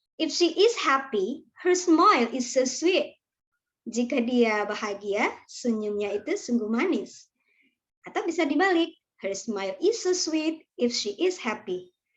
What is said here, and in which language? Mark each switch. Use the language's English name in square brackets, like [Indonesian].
[English] If she is happy, her smile is so sweet. [Indonesian] Jika dia bahagia, senyumnya itu sungguh manis. Atau bisa dibalik, [English] her smile is so sweet if she is happy.